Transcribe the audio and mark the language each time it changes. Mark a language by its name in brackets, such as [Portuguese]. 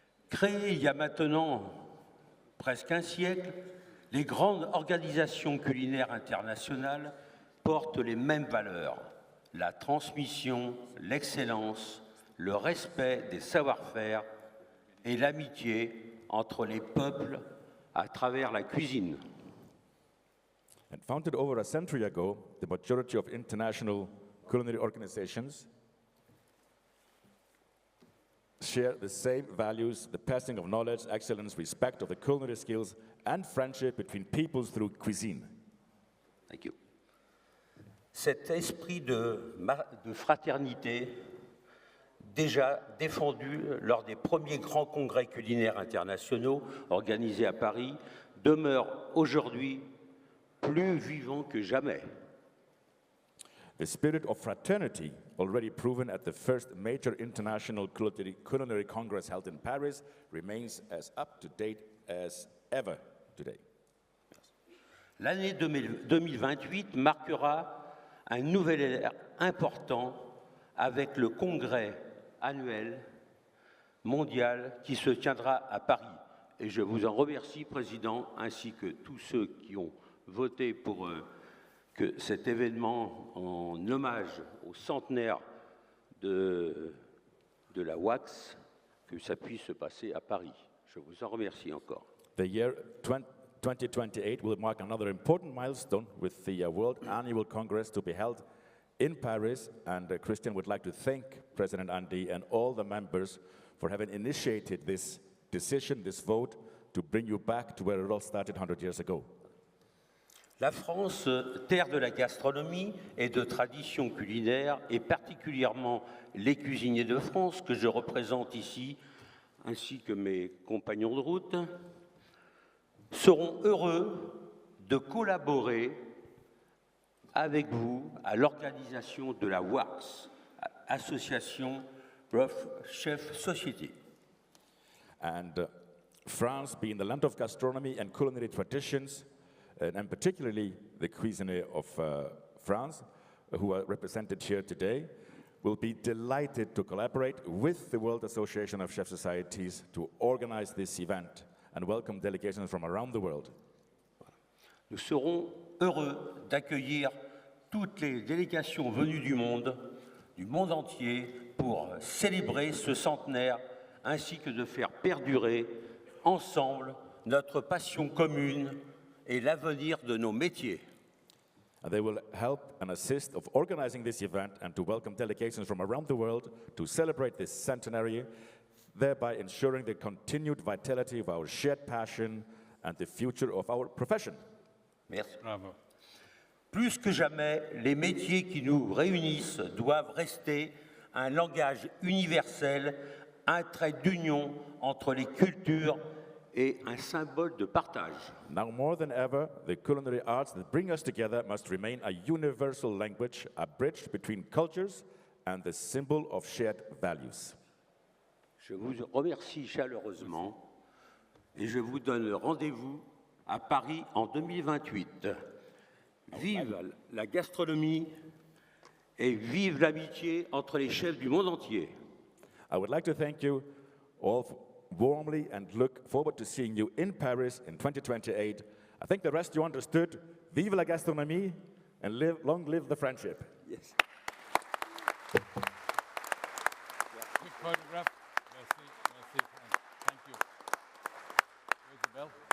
[French] Créées il y a maintenant presque un siècle, les grandes organisations culinaires internationales portent les mêmes valeurs, la transmission, l'excellence, le respect des savoir-faire et l'amitié entre les peuples à travers la cuisine. [English] And founded over a century ago, the majority of international culinary organizations share the same values, the passing of knowledge, excellence, respect of the culinary skills, and friendship between peoples through cuisine. Thank you. [French] Cet esprit de fraternité, déjà défendu lors des premiers grands congrès culinaires internationaux organisés à Paris, demeure aujourd'hui plus vivant que jamais. [English] The spirit of fraternity, already proven at the first major international culinary congress held in Paris, remains as up-to-date as ever today. [French] L'année 2028 marquera un nouvel ère important avec le congrès annuel mondial qui se tiendra à Paris. Et je vous en remercie, Président, ainsi que tous ceux qui ont voté pour que cet événement en hommage au centenaire de la WACS, que ça puisse se passer à Paris. Je vous en remercie encore. [English] The year 2028 will mark another important milestone with the World Annual Congress to be held in Paris, and Christian would like to thank President Andy and all the members for having initiated this decision, this vote, to bring you back to where it all started 100 years ago. [French] La France, terre de la gastronomie et de tradition culinaire, et particulièrement les cuisiniers de France que je représente ici, ainsi que mes compagnons de route, seront heureux de collaborer avec vous à l'organisation de la WARS, Association Worldchefs Society. [English] And France, being the land of gastronomy and culinary traditions, and particularly the cuisine of France, who are represented here today, will be delighted to collaborate with the World Association of Chef Societies to organize this event and welcome delegations from around the world. [French] Nous serons heureux d'accueillir toutes les délégations venues du monde entier, pour célébrer ce centenaire, ainsi que de faire perdurer ensemble notre passion commune et l'avenir de nos métiers. [English] And they will help and assist of organizing this event and to welcome delegations from around the world to celebrate this centenary, thereby ensuring the continued vitality of our shared passion and the future of our profession. [French] Merci. Bravo. Plus que jamais, les métiers qui nous réunissent doivent rester un langage universel, un trait d'union entre les cultures et un symbole de partage. [English] Now more than ever, the culinary arts that bring us together must remain a universal language, a bridge between cultures and the symbol of shared values. [French] Je vous remercie chaleureusement et je vous donne rendez-vous à Paris en 2028. Vive la gastronomie et vive l'amitié entre les chefs du monde entier. [English] I would like to thank you all warmly and look forward to seeing you in Paris in 2028. I think the rest you understood. [French] Vive la gastronomie [English] and long live the friendship. Yes. Quick photograph. [French] Merci, merci. [English] Thank you. Where's the bell?